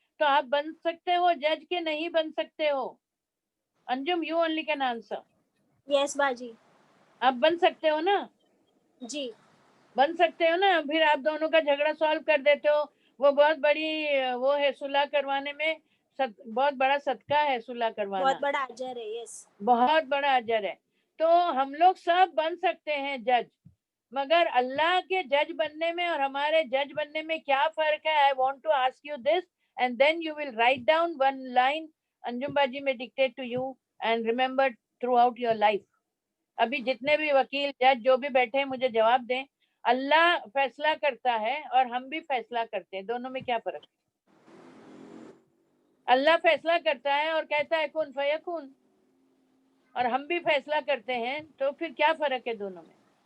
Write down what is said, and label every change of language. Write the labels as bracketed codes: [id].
[ur] تو آپ بن سکتے ہو جج کے نہیں بن سکتے ہو؟ انجم, [en] You only can answer. [ur] یس باجی. آپ بن سکتے ہو نا؟ جی بن سکتے ہو نا. پھر آپ دونوں کا جھگڑا سالو کر دیتے ہو. وہ بہت بڑی وہ ہے صلح کروانے میں, بہت بڑا صدقہ ہے صلح کروانا, بہت بڑا اجر ہے. یس, بہت بڑا اجر ہے. تو ہم لوگ سب بن سکتے ہیں جج, مگر اللہ کے جج بننے میں اور ہمارے جج بننے میں کیا فرق ہے؟ [en] I want to ask you this, and then you will write down one line, Anjum Baji may dictate to you, and remember throughout your life. [ur] ابھی جتنے بھی وکیل جج جو بھی بیٹھے ہیں مجھے جواب دیں. اللہ فیصلہ کرتا ہے اور ہم بھی فیصلہ کرتے ہیں, دونوں میں کیا فرق ہے؟ اللہ فیصلہ کرتا ہے اور کہتا ہے کن فیکون, اور ہم بھی فیصلہ کرتے ہیں, تو پھر کیا فرق ہے دونوں میں؟